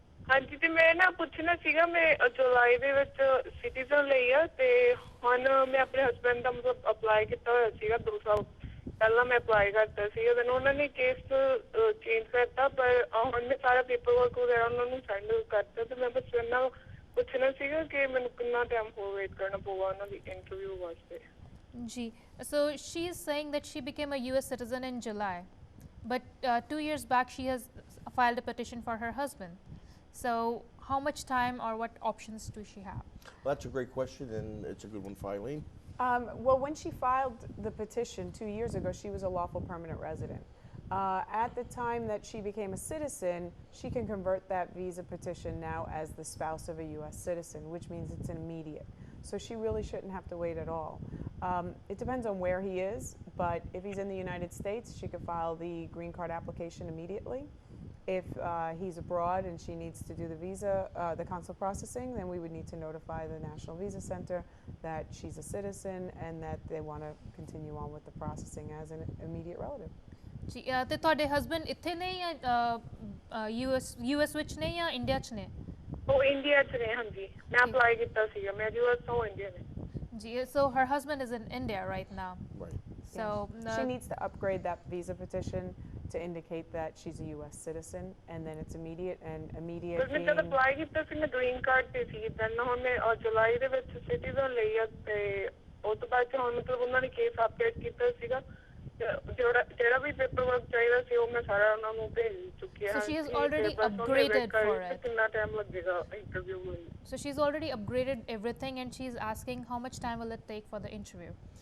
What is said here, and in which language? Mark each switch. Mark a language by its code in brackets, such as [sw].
[pa] ਹਾਂਜੀ ਤੇ ਮੈਂ ਨਾ ਪੁੱਛਣਾ ਸੀਗਾ, ਮੈਂ ਜੁਲਾਈ ਦੇ ਵਿੱਚ ਸਿਟੀਜ਼ਨ ਲਈ ਆ ਤੇ ਹੁਣ ਮੈਂ ਆਪਣੇ ਹਸਬੈਂਡ ਦਾ ਮਤਲਬ ਅਪਲਾਈ ਕੀਤਾ ਹੋਇਆ ਸੀਗਾ 2 ਸਾਲ ਪਹਿਲਾਂ ਮੈਂ ਅਪਲਾਈ ਕਰਤਾ ਸੀ, then ਉਹਨਾਂ ਨੇ ਕੇਸ ਚੇਂਜ ਕਰਤਾ, ਪਰ ਹੁਣ ਮੈਂ ਸਾਰਾ ਪੇਪਰ ਵਰਕ ਵਗੈਰਾ ਉਹਨਾਂ ਨੂੰ ਸੈਂਡ ਕਰਤਾ ਤੇ ਮੈਂ ਬਸ ਇਹਨਾਂ ਪੁੱਛਣਾ ਸੀਗਾ ਕਿ ਮੈਨੂੰ ਕਿੰਨਾ ਟਾਈਮ ਹੋਰ ਵੇਟ ਕਰਨਾ ਪਊਗਾ ਉਹਨਾਂ ਦੀ ਇੰਟਰਵਿਊ ਵਾਸਤੇ। Ji. [en] So she is saying that she became a US citizen in July, but 2 years back she has filed a petition for her husband. So how much time or what options do she have? Well, that's a great question, and it's a good one for Eileen. Well, when she filed the petition 2 years ago, she was a lawful permanent resident. At the time that she became a citizen, she can convert that visa petition now as the spouse of a U.S. citizen, which means it's immediate. So she really shouldn't have to wait at all. It depends on where he is, but if he's in the United States, she could file the green card application immediately. If he's abroad and she needs to do the visa, the consular processing, then we would need to notify the National Visa Center that she's a citizen and that they want to continue on with the processing as an immediate relative. [pa] ਜੀ ਤੇ ਤੁਹਾਡੇ husband ਇੱਥੇ ਨੇ ਜਾਂ US ਵਿੱਚ ਨੇ ਜਾਂ India 'ਚ ਨੇ? ਉਹ ਇੰਡੀਆ 'ਚ ਨੇ। ਹਾਂਜੀ ਮੈਂ ਅਪਲਾਈ ਕੀਤਾ ਸੀਗਾ, ਮੈਂ ਯੂਐਸ ਤੋਂ ਇੰਡੀਆ ਨੇ। [en] ਜੀ so her husband is in India right now. Right. So she needs to upgrade that visa petition to indicate that she's a U.S. citizen, and then it's immediate, and immediate [pa] ਪਰ ਮੈਂ ਜਦ apply ਕੀਤਾ ਸੀ ਮੈਂ green card ਤੇ ਸੀ, then ਹੁਣ ਮੈਂ ਜੁਲਾਈ ਦੇ ਵਿੱਚ ਸਿਟੀਜ਼ਨ ਲਈ ਆ ਤੇ ਉਸ ਤੋਂ ਬਾਅਦ ਹੁਣ ਮਤਲਬ ਉਹਨਾਂ ਨੇ ਕੇਸ ਅਪਡੇਟ ਕੀਤਾ ਸੀਗਾ, ਜਿਹੜਾ ਵੀ ਪੇਪਰ ਵਰਕ ਚਾਹੀਦਾ ਸੀ ਉਹ ਮੈਂ ਸਾਰਾ ਉਹਨਾਂ ਨੂੰ ਭੇਜ ਚੁੱਕੀ ਹਾਂ। [en] So she has already upgraded for it. [pa] ਕਿੰਨਾ ਟਾਈਮ ਲੱਗੇਗਾ ਇੰਟਰਵਿਊ ਲਈ? [en] So she's already upgraded everything and she's asking how much time will it take for the interview?